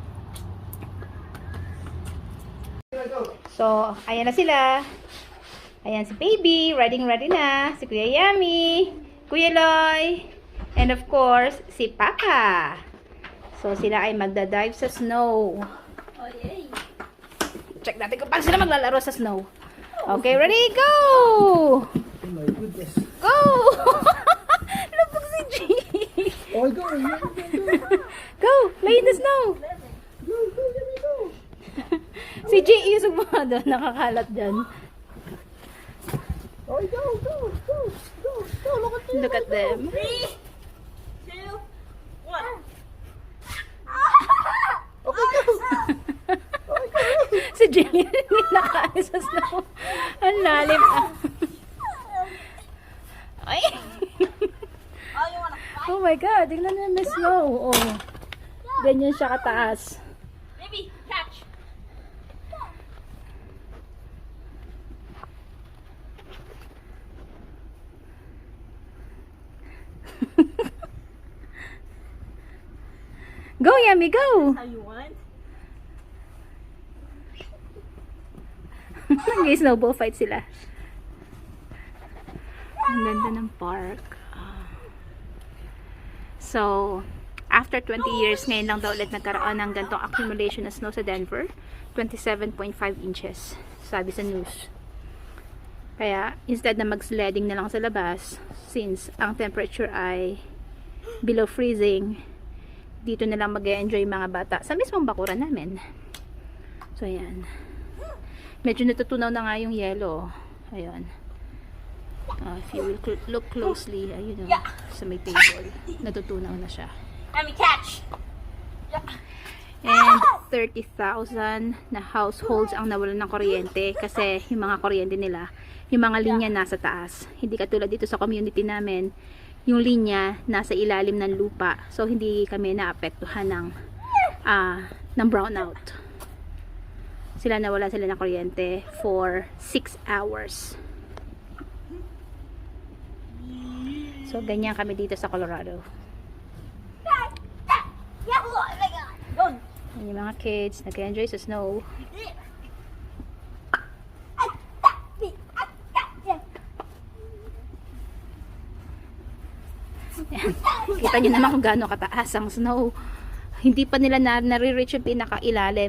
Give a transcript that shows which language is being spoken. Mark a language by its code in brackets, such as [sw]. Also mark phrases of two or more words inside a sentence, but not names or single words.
[tl] So, ayan na sila. Ayan si baby, ready na. Si Kuya Yummy, Kuya Loy, [en] and of course, [tl] si Papa. So, sila ay magda-dive sa snow. [en] Oh, yay. [tl] Check natin kung paano sila maglalaro sa snow. [en] Okay, ready? Go! Oh my goodness. [tl] Go! Lupag si G. [en] Oh, go. Go! Lay in the snow! Go, Jimmy, go. [tl] Si G, isog mo nga doon. Nakakalat dyan. [en] Oh, go. Look at them. 3, 2, 1. Okay, go. [tl] Si Jillian hindi nakaalis sa snow. Ang lalim. Ay! [en] Oh, you wanna fight? Oh my God, [tl] tingnan na may snow. Oh. Ganyan siya kataas. [en] Baby, catch. Go, Yummy, go! How you want? [tl] Nag-snowball fight sila. Ang ganda ng park. So, after 20 years, ngayon lang daw ulit nagkaroon ng gantong [en] accumulation of snow [tl] sa Denver. 27.5 inches, sabi sa news. Kaya, instead na mag-sledding na lang sa labas, since ang temperature ay [en] below freezing, [tl] dito na lang mag-enjoy mga bata sa mismong bakuran namin. So, ayan. Medyo natutunaw na nga yung yellow. Ayun. [en] If you will look closely, [tl] ayun o, sa may table. Natutunaw na siya. [en] Let me catch. [tl] And 30,000 na households ang nawalan ng kuryente kasi yung mga kuryente nila, yung mga linya nasa taas. Hindi katulad dito sa community namin, yung linya nasa ilalim ng lupa. So hindi kami naapektuhan ng brownout. Nawala sila ng kuryente [en] for 6 hours. [tl] So ganyan kami dito sa Colorado. [en] Yeah, oh my God. Go. [tl] Yan yung mga kids nag-enjoy sa snow. Yan. Kita nyo naman kung gaano kataas ang snow. Hindi pa nila nare-reach yung pinaka-ilalim.